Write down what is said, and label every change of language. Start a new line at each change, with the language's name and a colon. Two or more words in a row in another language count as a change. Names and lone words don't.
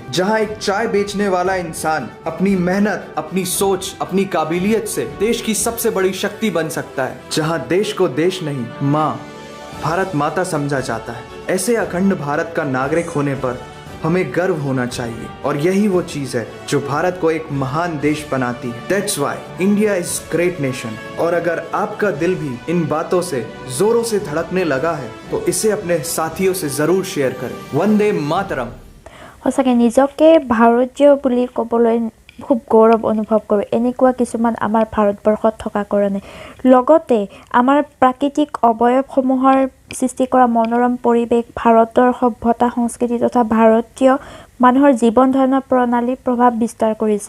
Hindi: जहां एक चाय बेचने वाला इंसान अपनी मेहनत, अपनी सोच, अपनी काबिलियत से देश की सबसे बड़ी शक्ति बन सकता है। जहां देश को देश नहीं, माँ, भारत माता समझा जाता है। ऐसे अखंड भारत का नागरिक होने पर हमें गर्व होना चाहिए, और यही वो चीज है जो भारत को एक महान देश बनाती है।
English: That's why India is great nation।
Hindi: और अगर आपका दिल भी इन बातों से जोरों से धड़कने लगा है, तो इसे अपने साथियों से जरूर शेयर करें। वंदे मातरम।
Assamese: সঁচাকৈ নিজকে ভাৰতীয় বুলি ক'বলৈ খুব গৌৰৱ অনুভৱ কৰোঁ, এনেকুৱা কিছুমান আমাৰ ভাৰতবৰ্ষত থকা কাৰণে। লগতে আমাৰ প্ৰাকৃতিক অৱয়ৱসমূহৰ সৃষ্টি কৰা মনোৰম পৰিৱেশ, ভাৰতৰ সভ্যতা সংস্কৃতি তথা ভাৰতীয় মানুহৰ জীৱন ধাৰণৰ প্ৰণালীৰ প্ৰভাৱ বিস্তাৰ কৰিছে।